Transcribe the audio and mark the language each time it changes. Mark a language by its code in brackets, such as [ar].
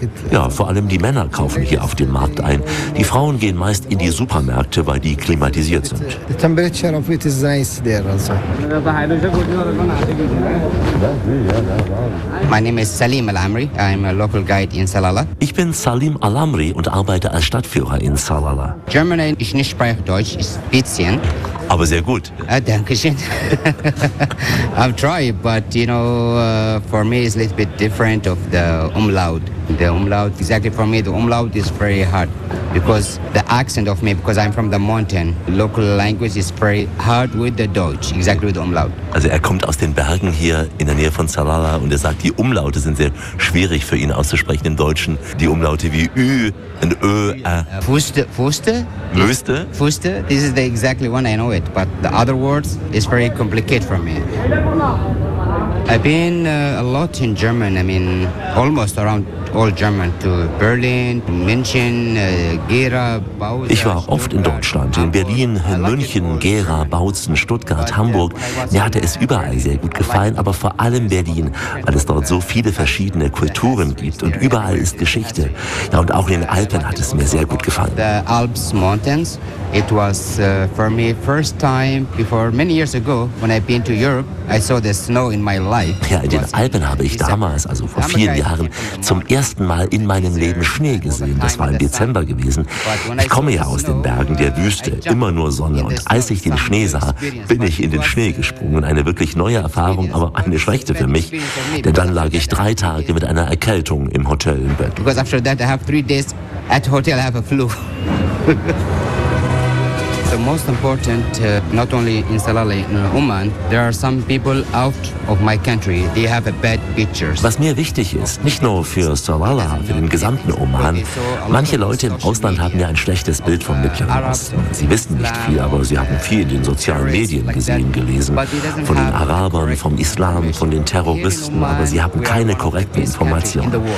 [de] Ja, vor allem die Männer kaufen hier auf dem Markt ein. Die Frauen gehen meist in die Supermärkte, weil die klimatisiert sind. [en] The temperature of it is nice there also. My name is Salim Al-Amri. I'm a local guide in Salalah. [de] Ich bin Salim Al-Amri und arbeite als Stadtführer in Salalah. German, ich nicht spreche Deutsch, ist ein bisschen. Aber sehr gut. Danke schön. [en] I've tried, but you know, for me it's a little bit different of the umlaut. The umlaut, exactly for me, the umlaut is very hard because the accent of me, because I'm from the mountain, local language is very hard with the Deutsch, exactly with the umlaut. [de] Also er kommt aus den Bergen hier in der Nähe von Salalah und er sagt, die Umlaute sind sehr schwierig für ihn auszusprechen im Deutschen. Die Umlaute wie Ü und Ö, Fuste, Fuste? Möste? [en] Fuste, this is the exactly one, I know it, but the other words is very complicated for me. I've been a lot in German, I mean, almost around all German, to Berlin, München, Gera, Bautzen. [de] Ich war oft in Deutschland, in Berlin, in München, Gera, Bautzen, Stuttgart, Hamburg. Mir hatte es überall sehr gut gefallen, aber vor allem Berlin, weil es dort so viele verschiedene Kulturen gibt und überall ist Geschichte. Ja, und auch in den Alpen hat es mir sehr gut gefallen. [en] The Alps Mountains, it was for me first time before many years ago, when I've been to Europe, I saw the snow in my life. [de] Ja, in den Alpen habe ich damals, also vor vielen Jahren, zum ersten Mal in meinem Leben Schnee gesehen. Das war im Dezember gewesen. Ich komme ja aus den Bergen der Wüste, immer nur Sonne. Und als ich den Schnee sah, bin ich in den Schnee gesprungen. Eine wirklich neue Erfahrung, aber eine schlechte für mich. Denn dann lag ich 3 Tage mit einer Erkältung im Hotel im Bett. [en] Because after that I have 3 days at hotel, I have a flu. The most important, not only in Salalah, in Oman, there are some people out of my country. They have a bad pictures. [de] Was mir wichtig ist, nicht nur für Salalah, für den gesamten Oman, manche Leute im Ausland haben ja ein schlechtes Bild vom Mittleren Osten. Sie wissen nicht viel, aber sie haben viel in den sozialen Medien gesehen, gelesen. Von den Arabern, vom Islam, von den Terroristen, aber sie haben keine korrekten Informationen.